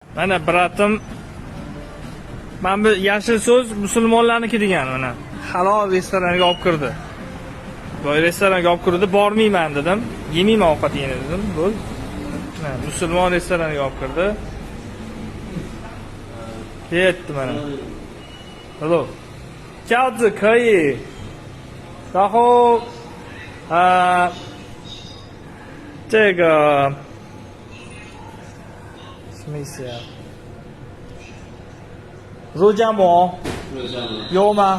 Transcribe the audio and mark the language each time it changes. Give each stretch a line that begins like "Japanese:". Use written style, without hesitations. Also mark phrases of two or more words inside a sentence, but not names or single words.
Uzbek: Mana bratim mana bu yashil so'z musulmonlarniki degan mana. Halol restoranga olib kirdi. Boy restoranga olib kirdi, bormayman dedim. Yemayman ovqat yana dedim. Bo'l. Mana musulmon restoraniga olib kirdi. Ketdi mana. Hello.
Chinese: 饺子可以，然后这个什么意思呀？肉夹馍有吗？